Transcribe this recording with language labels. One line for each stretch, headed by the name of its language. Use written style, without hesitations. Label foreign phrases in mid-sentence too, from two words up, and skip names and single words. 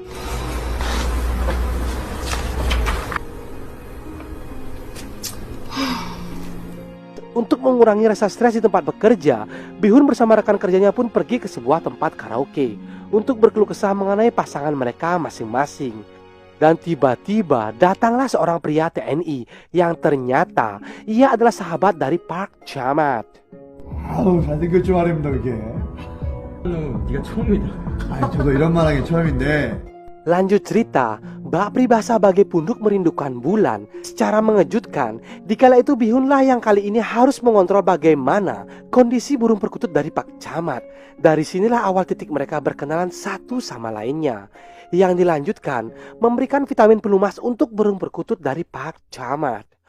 Indonesian: Untuk mengurangi rasa stres di tempat bekerja, Bihun bersama rekan kerjanya pun pergi ke sebuah tempat karaoke untuk berkeluh kesah mengenai pasangan mereka masing-masing. Dan tiba-tiba datanglah seorang pria TNI yang ternyata ia adalah sahabat dari Park Chamat.
Korean: 잘생겼죠 말입니다 그게. 네가 처음이다. 아니 저도 이런 말 하기 처음인데.
Indonesian: Lanjut cerita, Mbak Pribahasa bagai punduk merindukan bulan. Secara mengejutkan, dikala itu Bihunlah yang kali ini harus mengontrol bagaimana kondisi burung perkutut dari Pak Chamat. Dari sinilah awal titik mereka berkenalan satu sama lainnya. Yang dilanjutkan, memberikan vitamin pelumas untuk burung perkutut dari Pak Chamat.